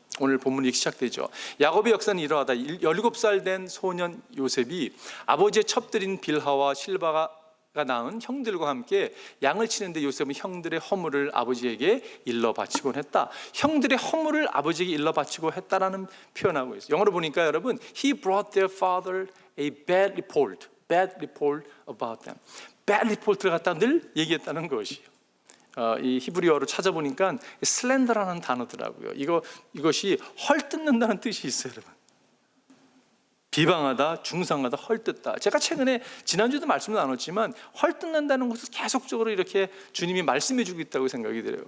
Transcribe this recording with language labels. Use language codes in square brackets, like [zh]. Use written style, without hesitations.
[ko] 오늘 본문이 시작되죠. 야곱의 역사는 이러하다. 17살 된 소년 요셉이 아버지의 첩들인 빌하와 실바가 낳은 형들과 함께 양을 치는데 요셉은 형들의 허물을 아버지에게 일러 바치곤 했다. 형들의 허물을 아버지에게 일러 바치고 했다라는 표현하고 있어요. 영어로 보니까 여러분, [en] He brought their father a bad report about them. [ko] bad report를 갖다 늘 얘기했다는 것이에요. 이 히브리어로 찾아보니까 슬렌더라는 단어더라고요. 이것이 헐뜯는다는 뜻이 있어요, 여러분. 비방하다, 중상하다, 헐뜯다. 제가 최근에 지난주에도 말씀을 나눴지만 헐뜯는다는 것을 계속적으로 이렇게 주님이 말씀해 주고 있다고 생각이 들어요.